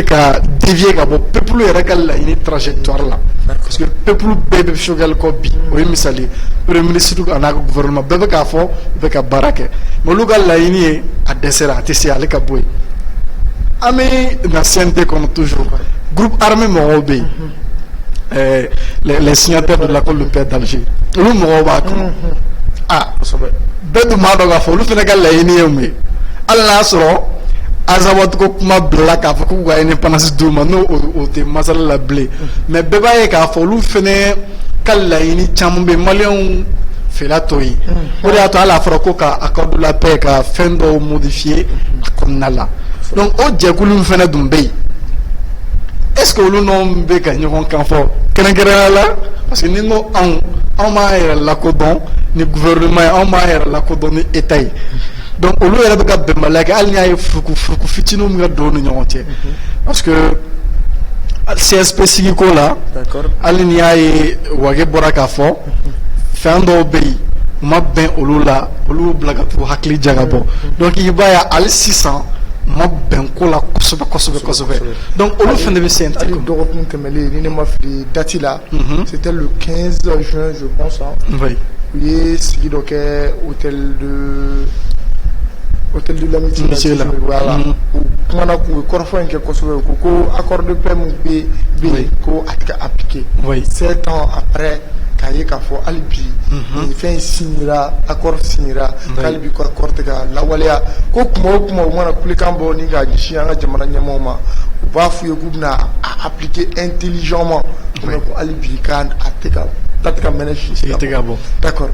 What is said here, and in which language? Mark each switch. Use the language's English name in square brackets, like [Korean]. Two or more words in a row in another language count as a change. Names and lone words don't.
[Bambara] ka dévier ka bɔ peuple yɛrɛ ka laɲini trajectoire la [French] parce que [Bambara] peuple bɛɛ bɛ choquer kɔ bi o ye misali [French] premier ministre [Bambara] a n'a ka gouvernement bɛɛ bɛ k'a fɔ u bɛ ka baara kɛ mais olu ka laɲini ye a dɛsɛra a tɛ se ale ka bɔ yen an bɛ na CNT kɔnɔ [French] toujours groupe armé [Bambara] mɔgɔw bɛ yen [French] les signataires de l'accord de paix d'Alger [Bambara] olu mɔgɔw b'a kɔnɔ bɛɛ dun b'a dɔn k'a fɔ olu fana ka laɲini ye mun ye hali n'a sɔrɔ Azawad ko kuma bila k'a fɔ k'u ka indépendance d'u ma n'o o tɛ masala la bilen mais bɛɛ b'a ye k'a fɔ olu fana ka laɲini caman bɛ maliyɛnw fɛla t'o ye o de y'a to hali a fɔra ko ka [French] accord de la paix [Bambara] ka fɛn dɔw modifier a kɔnɔna la donc o jɛkulu in fana dun bɛ yen [French] est-ce que [Bambara] olu n'anw bɛ ka ɲɔgɔn kan fɔ kɛrɛnkɛrɛnnenya la [French] parce que [Bambara] ni n ko anw b'an yɛrɛ lakodɔn ni gouvernement ye anw b'an yɛrɛ lakodɔn ni état ye donc olu yɛrɛ bɛ ka bɛnbaliya kɛ hali n'i y'a ye furuku fitininw bɛ ka don u ni ɲɔgɔn cɛ [French] parce que [Bambara] CSP sigiko la hali n'i y'a ye Wage bɔra k'a fɔ fɛn dɔw bɛ yen u ma bɛn olu la olu bila ka t'u hakili jaga bɔ donc i b'a ye hali sisan u ma bɛn ko la kosɛbɛ donc olu fana bɛ CNT hali dɔgɔkun tɛmɛlen ni ne ma fili date la [French] c'était le 15 juin je pense [Bambara] u ye sigi dɔ kɛ [French] hôtel de l'amitié [Bambara] la voilà u kumana k'u kɔrɔfɔ in kɛ kosɛbɛ u ko [French] accord de paix [Bambara] min bɛ yen ko a tɛ ka appliquer [French] 7 ans après [Bambara] k'a ye k'a fɔ hali bi fɛn signera accord signera hali bi ko accord tɛ ka lawaleya ko kuma o kuma u mana kulekan bɔ ni k'a ɲɛsin an ka jamana ɲɛmɔgɔw ma u b'a f'u ye k'u bɛna a [French] appliquer intelligemment [Bambara] ko hali bi k'a tɛ ka d'accord